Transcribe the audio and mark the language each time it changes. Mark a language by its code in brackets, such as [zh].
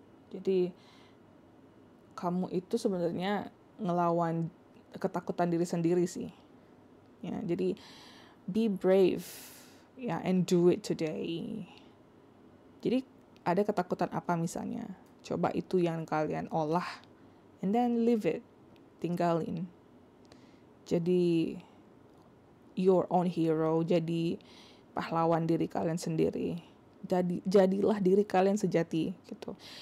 [id] Jadi kamu itu sebenarnya ngelawan ketakutan diri sendiri sih. Ya, jadi [en] be brave ya, and do it today. [id] Jadi ada ketakutan apa misalnya? Coba itu yang kalian olah, [en] and then live it, [id] tinggalin. Jadi [en] your own hero, [id] jadi pahlawan diri kalian sendiri. Jadilah diri kalian sejati gitu.